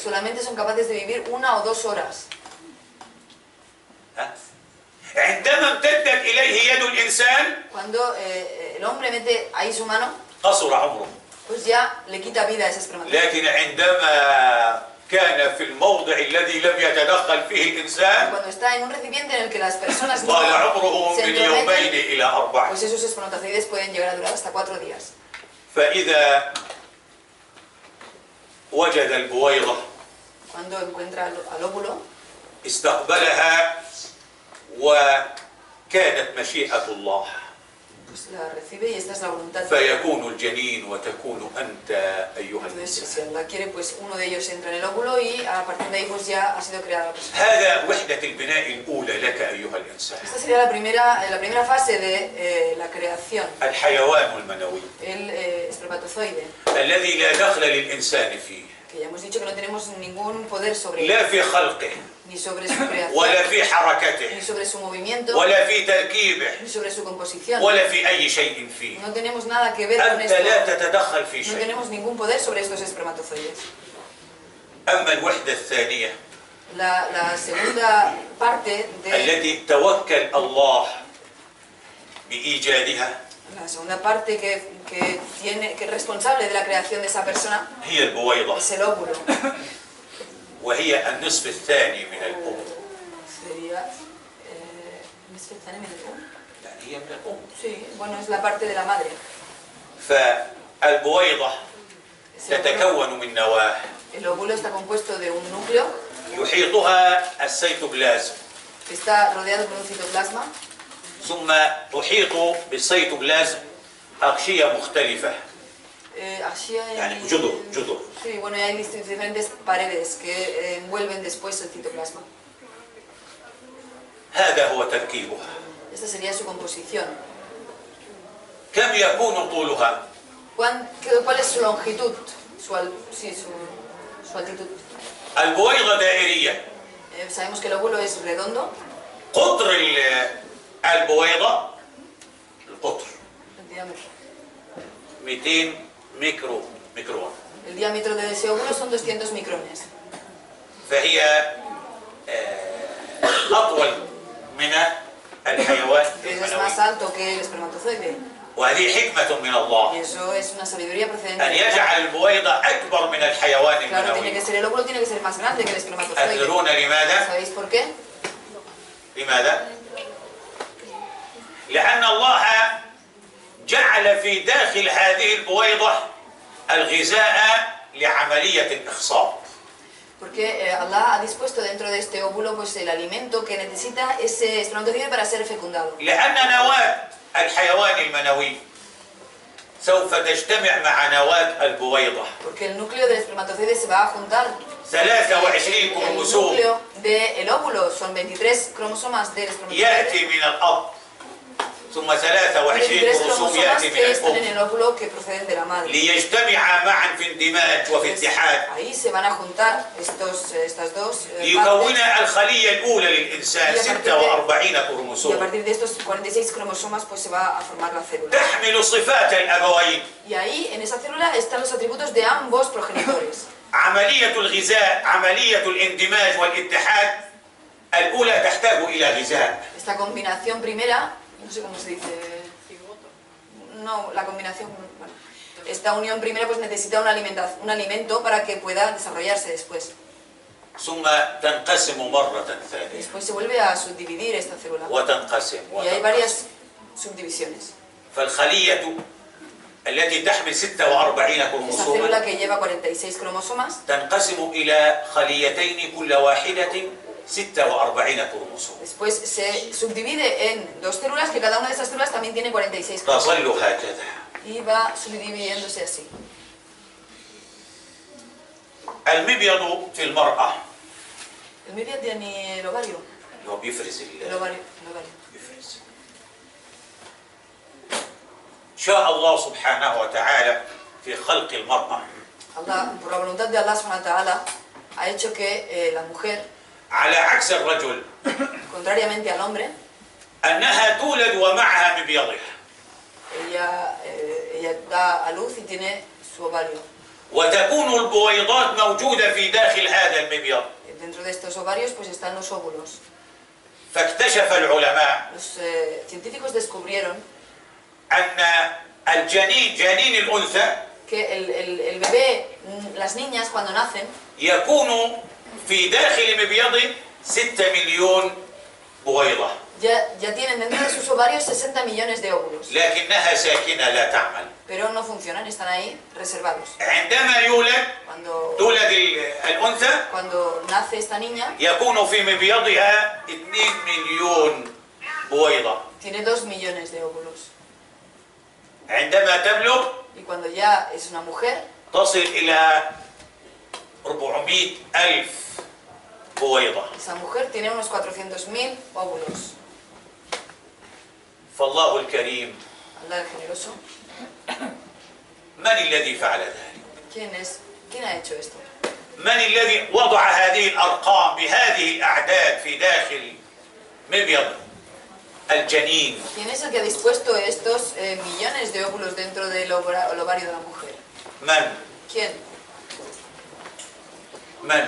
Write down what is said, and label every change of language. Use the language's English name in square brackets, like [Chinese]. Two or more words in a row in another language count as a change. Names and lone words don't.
[Spanish] solamente son capaces de vivir 1 o 2 horas. [Arabic] ها؟ عندما امتدت إليه يد الإنسان [Spanish] Cuando el hombre mete ahí su mano, [Arabic] قصر عمره. [Spanish] pues ya le quita vida a ese espermatozoide. [Arabic] لكن عندما كان في الموضع الذي لم يتدخل فيه الإنسان [Spanish] Cuando está en un recipiente en el que las personas no [Arabic] طال عمره [Spanish] se [Arabic] من يومين [Spanish] entrometen, [Arabic] إلى 4. [Spanish] pues esos espermatozoides pueden llegar a durar hasta 4 días. [Arabic] فإذا وجد البويضة [Spanish] Cuando encuentra al óvulo, [Arabic] استقبلها وكانت مشيئة الله [Spanish] pues la recibe y esta es la voluntad. [Arabic] فيكون الجنين وتكون أنت أيها [Spanish] Entonces, [Arabic] الإنسان. [Spanish] si Allah quiere, pues uno de ellos entra en el óvulo y a partir de ahí pues ya ha sido creada la persona. [Arabic] هذا وحدة البناء الأولى لك أيها الإنسان. [Spanish] Esta sería la primera fase de la creación, [Arabic] الحيوان المنوي [Spanish] el espermatozoide, [Arabic] الذي لا دخل للإنسان فيه [Spanish] que ya hemos dicho que no tenemos ningún poder sobre él, [Arabic] لا في خلقه [Spanish] ni sobre su creación, [Arabic] ولا في [Spanish] ni [Arabic] حركته [Spanish] sobre su movimiento, [Arabic] ولا في تركيبه [Spanish] ni sobre su composición. [Arabic] ولا في أي شيء فيه. [Spanish] No tenemos nada que ver con [Arabic] أنت لا [Spanish] esto, [Arabic] تتدخل في [Spanish] no [Arabic] شيء. [Spanish] tenemos ningún poder sobre estos espermatozoides. [Arabic] أما الوحدة الثانية [Spanish] La segunda parte de [Arabic] التي توكل الله بإيجادها [Spanish] la segunda parte que es responsable de la creación de esa persona [Arabic] هي البويضة [Spanish] es el óvulo. [Arabic] وهي النصف الثاني من الأم. [Spanish] Sería [Arabic] يعني هي من الأم. [Spanish] sí, bueno, es la parte de la madre. [Arabic] فالبويضة [Spanish] Ese óvulo- [Arabic] تتكون من نواة [Spanish] El óvulo está compuesto de un núcleo [Arabic] يحيطها السيتوبلازم [Spanish] que está rodeado por un citoplasma [Arabic] ثم تحيط بالسيتوبلازم أغشية مختلفة يعني جذر [Spanish] Sí, bueno, y hay diferentes paredes que envuelven después el citoplasma. [Arabic] هذا هو تركيبها. [Spanish] Esta sería su composición. [Arabic] كم يكون طولها؟ [Spanish] ¿Cuál es su longitud? Su altitud. [Arabic] البويضة دائرية. [Spanish] Sabemos que el óvulo es redondo. [Arabic] قطر البويضة القطر [Spanish] El diámetro. [Arabic] 200 ميكرون. [Spanish] El diámetro de ese óvulo son 200 micrones. [Arabic] فهي أطول من الحيوان [Spanish] Es más [Arabic] المنوي. [Spanish] alto que el espermatozoide. [Arabic] وهذه حكمة من [Spanish] Y [Arabic] الله [Spanish] eso es una sabiduría procedente [Arabic] أن [Spanish] de Allah. [Arabic] يجعل البويضة أكبر من الحيوان [Spanish] Claro, tiene que [Arabic] المنوي. [Spanish] ser el óvulo, tiene que ser más grande que el espermatozoide. [Arabic] أتدرون لماذا؟ [Spanish] ¿Sabéis por qué? [Arabic] لماذا؟ لأن الله جعل في داخل هذه البويضة الغذاء لعملية الإخصاب. [Spanish] Porque Allah ha dispuesto dentro de este óvulo pues el alimento que necesita ese espermatozoide para ser fecundado. [Arabic] لأن نواة الحيوان المنوي سوف تجتمع مع نواة البويضة. [Spanish] Porque el núcleo del espermatozoide se va a juntar. [Arabic] 23 [Spanish] El [Arabic] كروموسوم [Spanish] núcleo del óvulo son 23 cromosomas del espermatozoide. [Arabic] يأتي من الأب ثم 23 [Spanish] 23 [Arabic] كروموسوم [Spanish] cromosomas [Arabic] يأتي من [Spanish] que están en [Arabic] الأم [Spanish] el óvulo que proceden de la madre. [Arabic] ليجتمعا معا في اندماج وفي [Spanish] Pues, [Arabic] اتحاد [Spanish] ahí se van a juntar estas dos partes. [Arabic] ليكون الخلية الأولى للإنسان [Spanish] Y a partir de- [Arabic] 46 [Spanish] Y a [Arabic] كروموسوم [Spanish] partir de estos 46 cromosomas pues se va a formar la célula. [Arabic] تحمل صفات الأبوين. [Spanish] Y ahí en esa célula están los atributos de ambos progenitores. [Arabic] عملية الغذاء عملية الاندماج والاتحاد الأولى تحتاج إلى غذاء. [Spanish] Esta combinación primera, no sé cómo se dice. No, la combinación. Bueno, esta unión primera pues necesita un alimento para que pueda desarrollarse después. [Arabic] ثم تنقسم مرة ثانية [Spanish] Después se vuelve a subdividir esta célula. [Arabic] وتنقسم [Spanish] Y hay varias subdivisiones. [Arabic] فالخلية التي تحمل 46 [Spanish] Esa [Arabic] كروموسوما [Spanish] célula que lleva 46 cromosomas [Arabic] تنقسم إلى خليتين كل واحدة 46 كروموسوم. [Spanish] Después se subdivide en dos células, que cada una de esas células también tiene 46 [Arabic] تظل [Spanish] cromosomas. [Arabic] هكذا. [Spanish] Y va subdividiéndose así. [Arabic] المبيض في المرأة [Spanish] El medio tiene el ovario. [Arabic] اللي هو بيفرز [Spanish] El ovario. [Arabic] بيفرز. شاء الله سبحانه وتعالى في خلق المرأة [Spanish] Allah, por la voluntad de Allah [Arabic] سبحانه وتعالى, [Spanish] ha hecho que la mujer, [Arabic] على عكس الرجل [Spanish] contrariamente al hombre, [Arabic] أنها تولد ومعها مبيضها، [Spanish] ella da a luz y tiene su ovario. [Arabic] وتكون البويضات موجودة في داخل هذا المبيض. [Spanish] Dentro de estos ovarios pues están los óvulos. [Arabic] فاكتشف العلماء [Spanish] Los científicos descubrieron [Arabic] أن الجنين جنين الأنثى [Spanish] que el bebé, las niñas cuando nacen, [Arabic] يكون في داخل مبيضه 6 مليون بويضة، [Spanish] ya tienen dentro de sus ovarios 60 millones de óvulos, [Arabic] لكنها ساكنة لا تعمل. [Spanish] pero no funcionan, están ahí reservados. [Arabic] عندما يولد تولد الأنثى [Spanish] Cuando nace esta niña, [Arabic] يكون في مبيضها 2 مليون بويضة. [Spanish] tiene 2 millones de óvulos. [Arabic] عندما تبلغ [Spanish] Y cuando ya es una mujer, [Arabic] تصل إلى 400,000 بويضة. [Spanish] esa mujer tiene unos 400.000 óvulos. [Arabic] فالله الكريم [Spanish] Allah el generoso, [Arabic] من الذي فعل ذلك؟ [Spanish] ¿quién ha hecho esto? [Arabic] من الذي وضع هذه الأرقام بهذه الأعداد في داخل مبيض الجنين؟ [Spanish] ¿Quién es el que ha dispuesto estos millones de óvulos dentro del ovario de la mujer? [Arabic] من؟ [Spanish] ¿Quién? [Arabic] من؟